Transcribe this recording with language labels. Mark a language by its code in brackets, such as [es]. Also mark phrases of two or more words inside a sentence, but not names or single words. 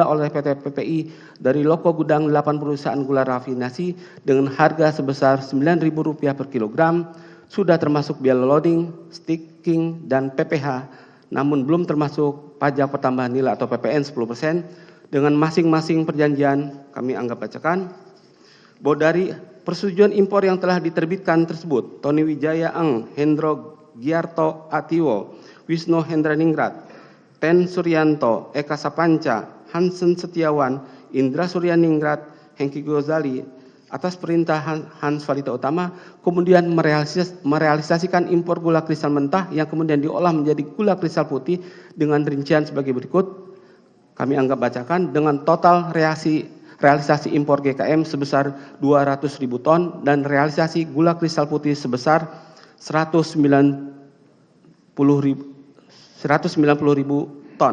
[id] oleh PT PPI dari loko gudang 8 perusahaan gula rafinasi dengan harga sebesar Rp9.000 per kilogram sudah termasuk biaya loading, sticking, dan PPH namun belum termasuk pajak pertambahan nilai atau PPN 10% dengan masing-masing perjanjian kami anggap bacakan bahwa dari persetujuan impor yang telah diterbitkan tersebut, Tony Wijaya Eng, Hendro Giarto Atiwo, Wisnu Hendraningrat, Ten Suryanto, Eka Sapanca, Hansen Setiawan, Indra Suryaningrat, Hengki Gozali, atas perintah Hans Falita Utama, kemudian merealisasikan impor gula kristal mentah yang kemudian diolah menjadi gula kristal putih dengan rincian sebagai berikut. Kami anggap bacakan dengan total realisasi impor GKM sebesar 200.000 ton dan realisasi gula kristal putih sebesar 190.000 ton.